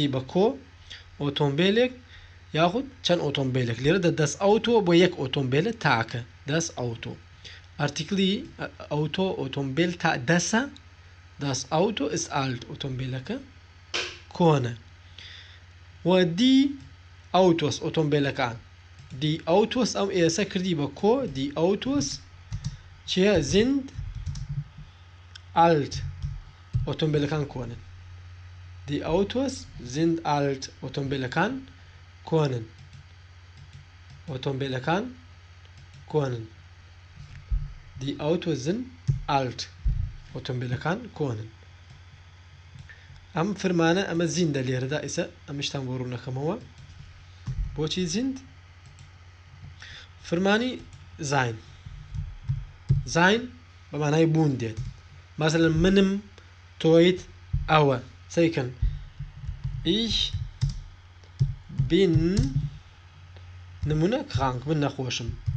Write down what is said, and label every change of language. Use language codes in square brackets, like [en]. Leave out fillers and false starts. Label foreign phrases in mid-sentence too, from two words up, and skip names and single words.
[ckb] بە کۆ ئۆتۆمبیلێک یاخود چەند ئۆتۆمبیلێک لێرەدا [de] das Auto [ckb] بۆ یەک ئۆتۆمبیلە تاکە [de] das Auto [ckb] ئارتیکلی ئەوتۆ ئۆتۆمبیل تا دەسە [de] Das Auto ist alt [ckb] ئۆتۆمبیلەکە کۆنە و [de] die Autos [ckb] ئۆتۆمبیلەکان [de] die Autos [ckb] ئەم ئێسە کردی بە کۆ [de] die Autos [ckb] چیە sind alt ئۆتۆمبیلەکان کۆنن [de] die Autos sind alt [ckb] ئۆتۆمبیلەکان کۆنن ئۆتۆمبیلەکان کۆنن [de] die Autos sind alt [ckb] ئۆتۆمبیلەکان کۆنن ئەم فرمانە ئەمە زیندە لێرەدا ئێستا ئەمشتان بۆ ڕوونەکەمەوە بۆچی زیند فرمانی زاین زاین بە مانای بوون دێت مەسەلەن منم تۆیت ئەوە سەیکەن [de] ich bin [ckb] نمونە krank من نەخۆشم